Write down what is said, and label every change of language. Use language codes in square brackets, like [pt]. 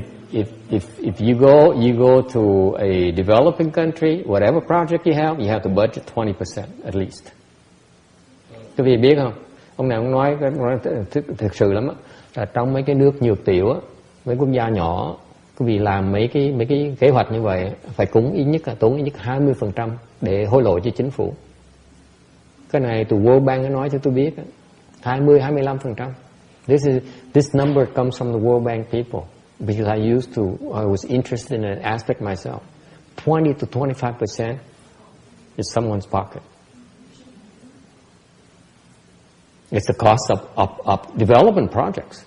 [en] If you go to a developing country, whatever project you have to budget 20% at least. [vi] Quý vị biết không? Ông này ông nói thực sự lắm á, là trong mấy cái nước nhược tiểu á, mấy quốc gia nhỏ, quý vị làm mấy cái kế hoạch như vậy phải tốn ít nhất 20% để hối lộ cho chính phủ. Cái này từ World Bank nó nói cho tôi biết 20-25%. [en] This number comes from the World Bank people because I was interested in an aspect myself. 20 to 25% is someone's pocket. It's the cost of development projects.